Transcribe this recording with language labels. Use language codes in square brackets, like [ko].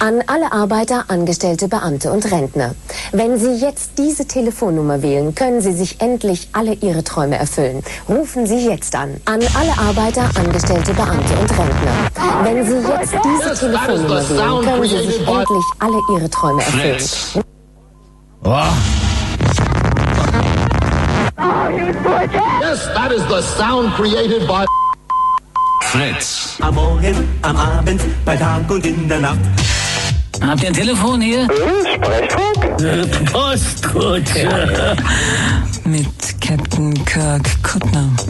[de] An alle Arbeiter, Angestellte, Beamte und Rentner. Wenn Sie jetzt diese Telefonnummer wählen, können Sie sich endlich alle Ihre Träume erfüllen. Rufen Sie jetzt an. An alle Arbeiter, Angestellte, Beamte und Rentner. Wenn Sie jetzt diese Telefonnummer wählen, können Sie sich endlich alle Ihre Träume erfüllen. [en] Yes, that is the sound created by... [de] Fritz. Am Morgen, am Abend, bei Tag und in der Nacht. Habt ihr ein Telefon hier? Sprechfunk? Postkutsche. Ja. Mit Captain Kirk Kuttner.